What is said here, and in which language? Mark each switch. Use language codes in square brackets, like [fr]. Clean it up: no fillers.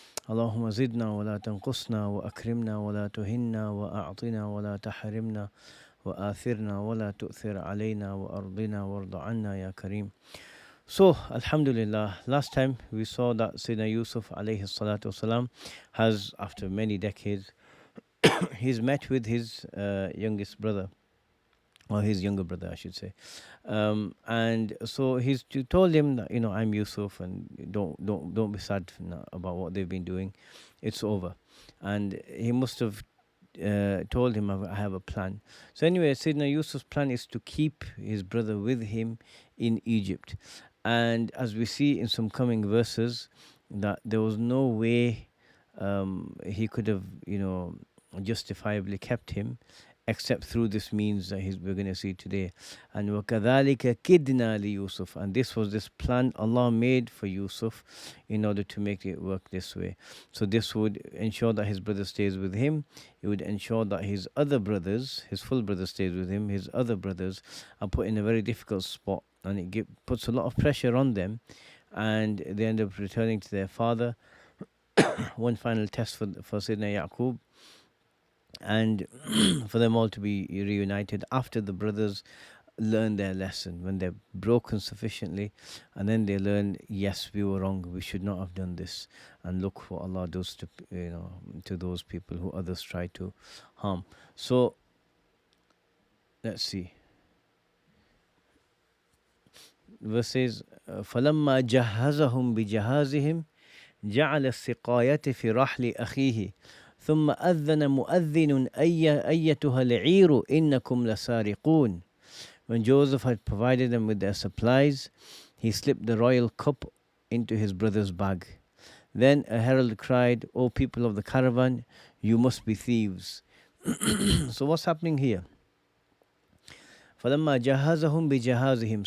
[ar] اللهم زدنا ولا تنقصنا وأكرمنا ولا تهنا وأعطنا ولا تحرمنا وآثرنا ولا تؤثر علينا وأرضنا وارض عنا يا كريم. [en] So, Alhamdulillah, last time we saw that Sayyidina Yusuf alayhi salatu wasalam has, after many decades, he's met with his youngest brother, or his younger brother, I should say. And so he's told him that, I'm Yusuf, and don't be sad about what they've been doing. It's over. And he must have told him, I have a plan. So anyway, Sayyidina Yusuf's plan is to keep his brother with him in Egypt. And as we see in some coming verses, that there was no way he could have, justifiably kept him, except through this means that we're going to see today. [ar] And وَكَذَلِكَ كِدْنَا لِيُوسُف. [en] And this was this plan Allah made for Yusuf in order to make it work this way. So this would ensure that his brother stays with him. It would ensure that his other brothers, his full brother stays with him. His other brothers are put in a very difficult spot. And it puts a lot of pressure on them. And they end up returning to their father. One final test for Sayyidina Yaqub, and for them all to be reunited after the brothers learn their lesson, when they're broken sufficiently, and then they learn, yes, we were wrong, we should not have done this, and look what Allah does to those people who others try to harm. So let's see. [ar] Verses فَلَمَّا جَهَّزَهُمْ بِجَهَازِهِمْ جَعَلَ السِّقَايَةِ فِي رَحْلِ أَخِيهِ ثم أذن مؤذن أيتها العير إنكم لسارقون. [en] When Joseph had provided them with their supplies, he slipped the royal cup into his brother's bag. Then a herald cried, O people of the caravan, you must be thieves. So what's happening here? [ar] فَلَمَّا جَهَّزَهُمْ بِجَهَازِهِمْ.